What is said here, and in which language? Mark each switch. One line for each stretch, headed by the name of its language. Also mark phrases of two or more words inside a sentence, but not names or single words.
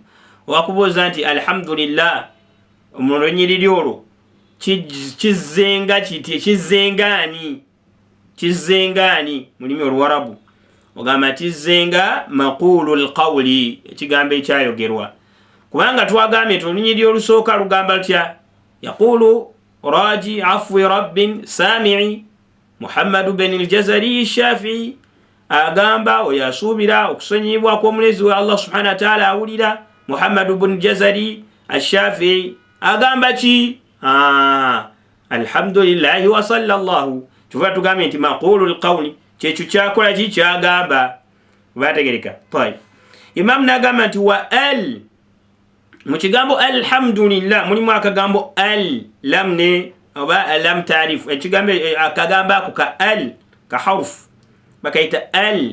Ganda: Wakubuuza nti alhamdulillah mu lunyiriri olwo kizenga kiti kizengaani mulimi olwarabu ogamba kizenga
Arabic: مقول القول,
Ganda: ekigambo ekyayogerwa. Kubanga twagambye olunyiriri olusooka lugamba lutya?
Arabic: يقول راجي عفو رب سميع محمد بن الجزري الشافعي,
Ganda: agamba oyo asuubira okusonyiyibwa kw'omulezi wa
Arabic: الله سبحانه وتعالى
Ganda: awulira. Muhammadu bin Jazari Shafi'i agamba ki?
Arabic: الحمد لله وصلى الله.
Ganda: Tuva tugambye nti
Arabic: مقول القول
Ganda: kyekyo kyakola ki kyagamba. Bategereka. Imam n'agamba nti wa al, mu kigambo alhamdulillah mulimu akagambo al lam ne oba
Arabic: لام تعريف,
Ganda: ekigambo akagamba ako ka al ka harf bakaita al.